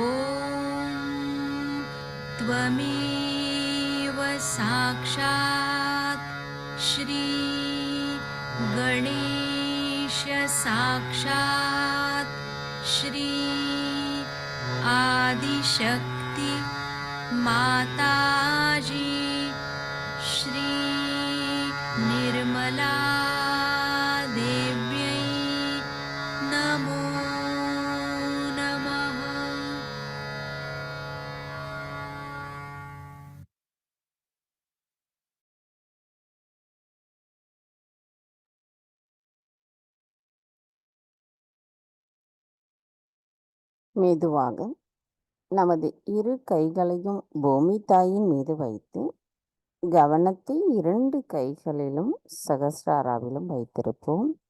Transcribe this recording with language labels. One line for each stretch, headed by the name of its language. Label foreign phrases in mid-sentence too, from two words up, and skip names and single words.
Sanskrit: त्वमेव साक्षात् श्री गणेश साक्षात् श्री आदिशक्ति माताजी श्री निर्मला देव्यै नमो नमः
Tamil: மெதுவாக நமது இரு கைகளையும் பூமி தாயின் மீது வைத்து கவனத்தை 2 கைகளிலும் சகஸ்ராராவிலும் வைத்திருப்போம்.